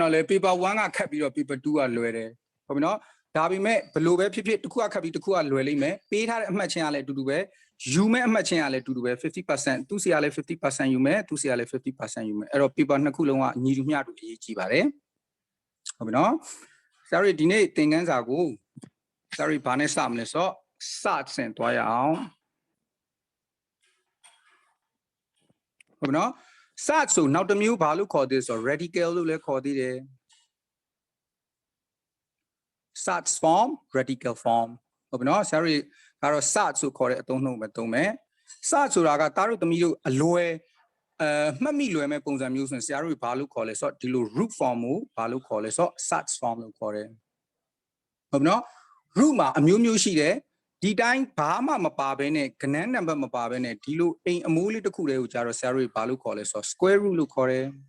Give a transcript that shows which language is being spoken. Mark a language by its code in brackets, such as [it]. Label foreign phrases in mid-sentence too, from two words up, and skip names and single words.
[my] တော့လေ paper 1ကခက်ပြီးတော့ paper 2ကလွယ်တယ်ဟုတ်ပြီနော်ဒါပေမဲ့ဘလို့ပဲဖြစ်ဖြစ်တစ်ခုကခက်ပြီးတစ်ခုကလွယ်လိမ့်မယ်ပေးထားတဲ့အမှတ်ချင်းကလည်းအတူတူပဲယူမဲ့အမှတ်ချင်းကလည်းအတူတူပဲ 50% သူစီကလည်း 50% ယူမယ်သူစီကလည်း 50% ယူမယ်အဲ့တော့ paper နှစ်ခုလုံးကညီတူမျှတူအရေးကြီးပါတယ်ဟုတ်ပြီနော်ဆရာတို့ဒီနေ့သင်ခန်းစာကိုဆရာတို့ဘာနဲ့စမလဲဆိုတော့စဆင်သွားရအောင် ဟုတ်ပြီနော်စဆိုနောက်တစ်မျိုးဘာလို့ခေါ်သေးဆိုတော့ radical လို့လည်းခေါ်သေးတယ် [en] SATS form radical form [my] ဟုတ်ပြီနော်ဆရာတို့ကတော့ SAT ဆို ခေါ်တဲ့အသုံးနှုန်းပဲသုံးမယ် SAT ဆိုတာကတားတို့သမီးတို့အလွယ်မှတ်မိလွယ်မဲ့ပုံစံမျိုးဆိုရင်ဆရာတို့ဘာလို့ခေါ်လဲဆိုတော့ဒီလို [en] root form [my] ကိုဘာလို့ခေါ်လဲဆိုတော့ [en] SATS form [my] လို့ခေါ်တယ်ဟုတ်ပြီနော် root မှာအမျိုးမျိုးရှိတယ်ဒီတိုင်းဘာမှမပါဘဲနဲ့ကဏ္ဍနံပါတ်မပါဘဲနဲ့ဒီလိုအိမ်အမိုးလေးတစ်ခုတည်းကိုကြာတော့ဆရာတို့ဘာလို့ခေါ်လဲဆိုတော့ [en] square root [my] လို့ခေါ်တယ်